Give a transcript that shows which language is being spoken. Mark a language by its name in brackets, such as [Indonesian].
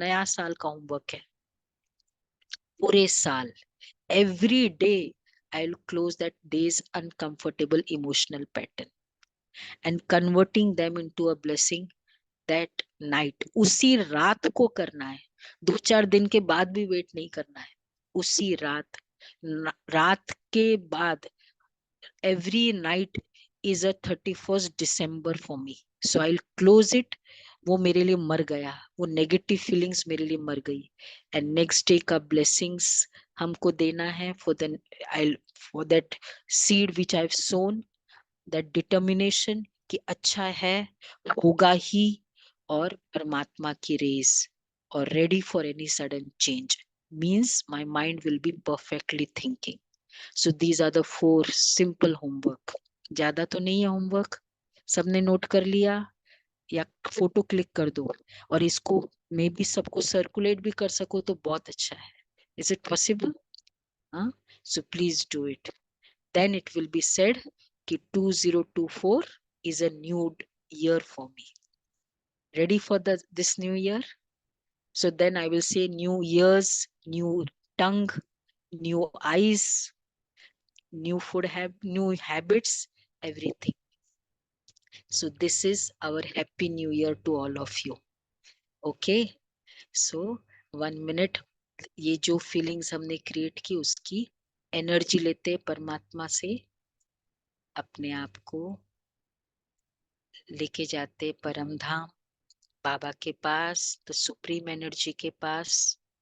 [Hindi] नया साल का होमवर्क है, पूरे साल [English] Every day I will close that days uncomfortable emotional pattern and converting them into a blessing that night. [Hindi] उसी रात को करना है, 2-4 दिन के बाद भी वेट नहीं करना है। उसी रात के बाद [English] every night is a 31st December for me. So I'll close it. [Hindi] वो मेरे लिए मर गया, वो नेगेटिव फीलिंग्स मेरे लिए मर गई। [English] and next day का blessings हमको देना है for that seed which I have sown, that determination [Hindi] कि अच्छा है, होगा ही, और परमात्मा की रेस, [English] और ready for any sudden change means my mind will be perfectly thinking. So these are the 4 simple homework. [Hindi] ज्यादा तो नहीं है होमवर्क, सबने नोट कर लिया या फोटो क्लिक कर दो, और इसको मे बी सबको सर्कुलेट भी कर सको तो बहुत अच्छा है। [English] Is it possible? हाँ, so please do it. Then it will be said कि 2024 is a new year for me. Ready for this new year? So then I will say new years, new tongue, new eyes, new new habits, everything. So this is our happy new year to all of you. Okay, so 1 minute, [Hindi] ये जो feelings हमने create की उसकी energy लेते परमात्मा से, अपने आप को लेके जाते परम धाम, बाबा के पास, तो सुप्रीम एनर्जी के पास।